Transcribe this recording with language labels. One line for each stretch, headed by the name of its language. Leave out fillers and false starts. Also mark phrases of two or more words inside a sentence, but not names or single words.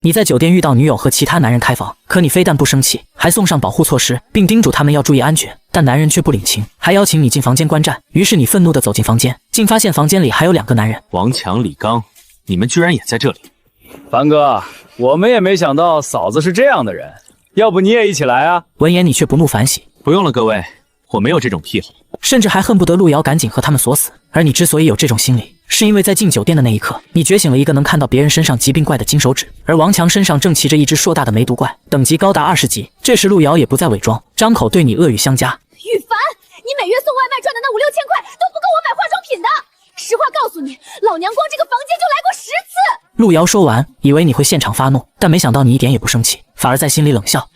Chinese: 你在酒店遇到女友和其他男人開房，可你非但不生氣，還送上保護措施，並叮囑他們要注意安全，但男人卻不領情，還邀請你進房間觀戰。於是你憤怒地走進房間，竟發現房間裡還有2 個男人。王强、李剛，你們居然也在這裡！凡哥，我們也沒想到嫂子是這樣的人，要不你也一起來啊？聞言你卻不怒反喜，不用了，各位，我沒有這種癖好，甚至還恨不得路遙趕緊和他們鎖死。而你之所以有這種心理，是因為在進酒店的那一刻，你覺醒了一個能看到別人身上疾病怪的金手指，而王强身上正騎着一只碩大的梅毒怪，等級高達20級。這時路遙也不再偽裝，張口對你惡語相加： 羽凡，你每月送外賣賺的那5、6千塊都不夠我買化妝品的。實話告訴你，老娘光这個房間就來過10次。路遙說完，以為你會現場發怒，但沒想到你一點也不生氣，反而在心裡冷笑：